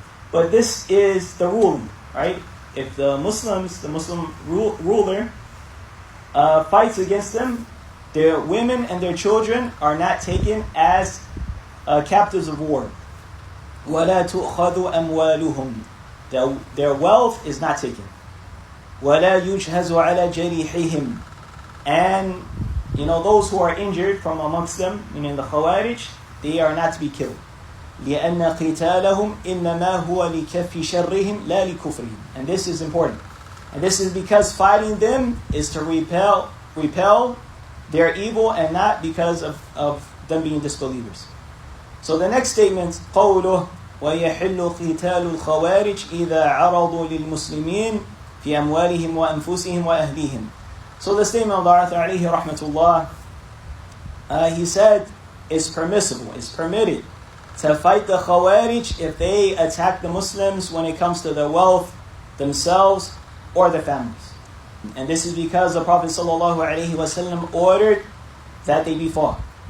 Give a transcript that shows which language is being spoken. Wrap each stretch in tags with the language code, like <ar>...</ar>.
<en>But this is the ruling, right? If the Muslim ruler fights against them, their women and their children are not taken as captives of war.</en> <ar>وَلَا تُؤْخَذُ أَمْوَالُهُمْ.</ar> <en>Their wealth is not taken.</en> <ar>وَلَا يُجْهَزُ عَلَى جَرِيحِهِمْ.</ar> <en>And those who are injured from amongst them, meaning the Khawarij, they are not to be killed.</en> <ar>لأن قتالهم إنما هو لكف شرهم لا لكفرهم.</ar> <en>And this is important. And this is because fighting them is to repel their evil and not because of them being disbelievers. So the next statement,</en> <ar>قوله ويحل قتال الخوارج إذا عرضوا للمسلمين في أموالهم وأنفسهم وأهليهم.</ar> <en>So the statement of the author</en> <ar>عليه رحمة الله,</ar> <en>he said, it's permissible, it's permitted to fight the Khawarij if they attack the Muslims when it comes to their wealth, themselves, or their families. And this is because the Prophet ﷺ ordered that they be fought.</en>